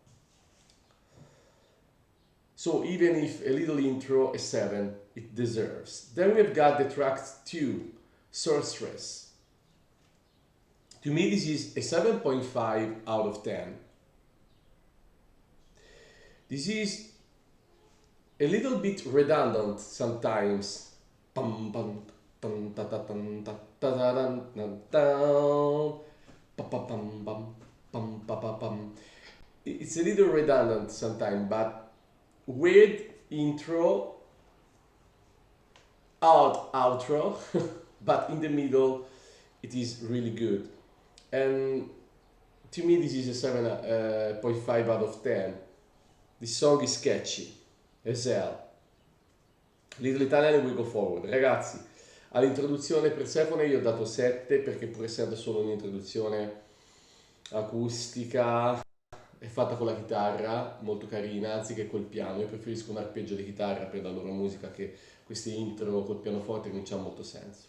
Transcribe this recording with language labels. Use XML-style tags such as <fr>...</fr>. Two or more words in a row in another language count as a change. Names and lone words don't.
<en>So even if a little intro, a 7, it deserves. Then we've got the track 2, Sourceress. To me this is a 7.5 out of 10. This is a little bit redundant sometimes. Pum, pum, pum, ta, ta, tum, ta, ta, ta, dun, dun, dun. Pa, pa, pum, pum, pum, pa, pa, pum. It's a little redundant sometimes, but weird intro outro, but in the middle it is really good. And to me this is a 7.5 out of 10. This song is catchy as hell. Little Italian we go forward.</en> <it>Ragazzi, all'introduzione Persephone io ho dato 7 perché pur essendo solo un'introduzione acustica è fatta con la chitarra, molto carina, anziché col piano. Io preferisco un arpeggio di chitarra per la loro musica che queste intro col pianoforte non c'ha molto senso.</it>